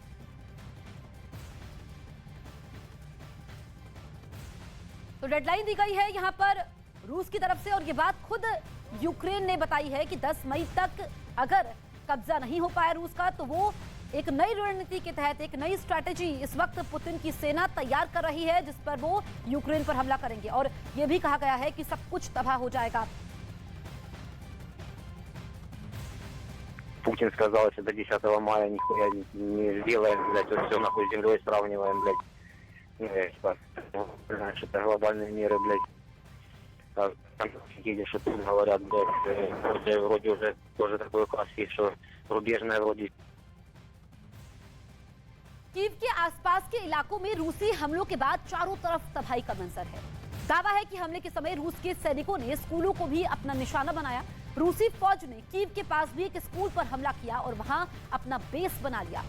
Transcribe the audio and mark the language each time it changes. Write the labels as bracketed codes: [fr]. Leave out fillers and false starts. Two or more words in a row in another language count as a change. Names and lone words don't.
[hi] तो डेडलाइन दी गई है यहां पर रूस की तरफ से और ये बात खुद यूक्रेन ने बताई है कि 10 मई तक अगर कब्जा नहीं हो पाया रूस का तो वो एक नई रणनीति के तहत एक नई स्ट्रैटेजी इस वक्त पुतिन की सेना तैयार कर रही है, जिस पर वो यूक्रेन पर हमला करेंगे। और ये भी कहा गया है कि सब कुछ तबाह हो जाएगा। [ru] Путин сказал, если до 10 мая нихуя не сделаем, блядь, вот все нахуй с землей сравниваем, блядь. Типа, знаешь, это глобальные меры, блядь. Там сидели, что тут говорят, блядь, вроде уже тоже такой класс есть, что рубежная вроде. [hi] कीव के आसपास के इलाकों में रूसी हमलों के बाद चारों तरफ तबाही का मंजर है। दावा है कि हमले के समय रूस के सैनिकों ने स्कूलों को भी अपना निशाना बनाया। रूसी फौज ने कीव के पास भी एक स्कूल पर हमला किया और वहां अपना बेस बना लिया।